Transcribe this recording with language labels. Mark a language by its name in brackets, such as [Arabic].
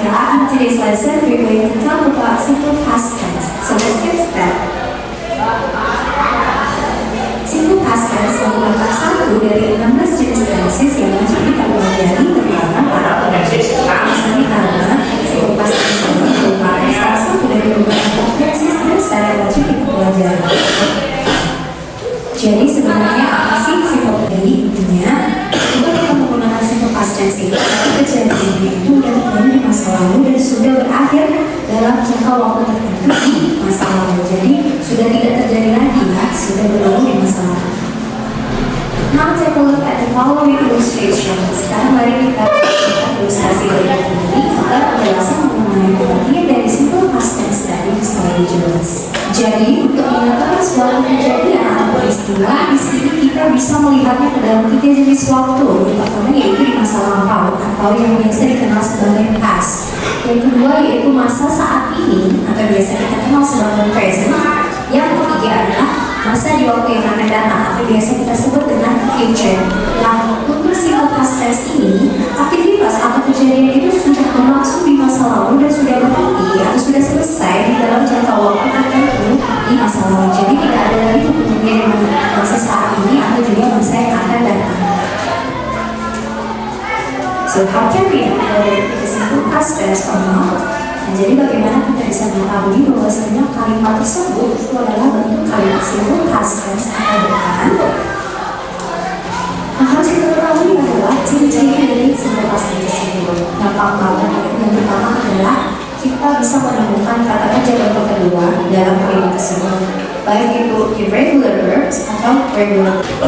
[English] In today's lesson, we're going to talk about simple past tense. So let's get started. [Indonesian] Simple past tense merupakan satu dari 16 jenis tenses yang wajib kita pelajari terutama para pelajar. Misalnya karena simple past tense merupakan salah satu dari beberapa tenses besar yang wajib kita pelajari. Jadi sebenarnya apa sih simple tadi? Intinya jika kita menggunakan simple past tense ini, kejadiannya itu sudah terjadi di masa lalu dan sudah berakhir dalam jangka waktu tertentu di masa lalu. Jadi sudah tidak terjadi lagi ya, sudah berlalu di masa lalu. [English] Now take a look at the following illustration. [Indonesian] Sekarang mari kita lihat ilustrasi berikut ini agar penjelasan mengenai pengertian dari simple past tense tadi bisa lebih jelas. Jadi untuk mengatakan suatu kejadian atau peristiwa, di sini kita bisa melihatnya ke dalam 3 jenis waktu. Yang pertama yaitu di masa lampau atau yang biasa dikenal sebagai past. Yang kedua yaitu masa saat ini atau biasa kita kenal sebagai present. Yang ketiga adalah masa di waktu yang akan datang atau biasa kita sebut dengan future. Yang untuk simple past tense ini, aktivitas atau kejadian itu sudah berlangsung di masa lalu dan sudah berhenti atau sudah selesai di dalam jangka waktu tertentu di masa lalu. Jadi tidak ada lagi kemudian masa saat ini atau juga masa yang akan datang. [English] So how can we know whether it is simple past tense or not? [Indonesian] Nah, jadi bagaimana kita bisa mengetahui bahwasanya kalimat tersebut itu adalah bentuk kalimat simple past tense atau bukan? Nah, harus kita ketahui adalah ciri-ciri dari simple past tense tersebut. Gampang banget. Yang pertama adalah kita bisa menemukan kata kerja bentuk kedua dalam kalimat tersebut, baik itu irregular verbs atau regular.